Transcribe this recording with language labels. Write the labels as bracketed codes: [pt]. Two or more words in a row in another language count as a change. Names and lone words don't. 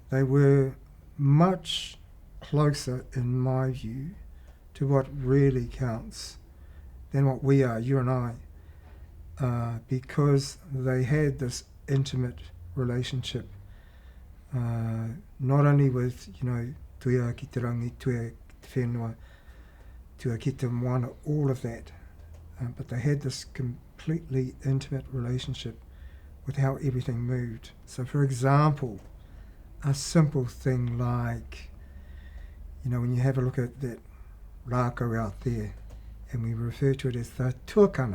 [en] They were much closer, in my view, to what really counts than what we are, you and I, because they had this intimate relationship, not only with, [mi] tuia ki te rangi, tuia ki te whenua, tuia ki te moana, [en] all of that, but they had this completely intimate relationship with how everything moved. So, for example, a simple thing like, when you have a look at that rākau out there, and we refer to it as the tuakana.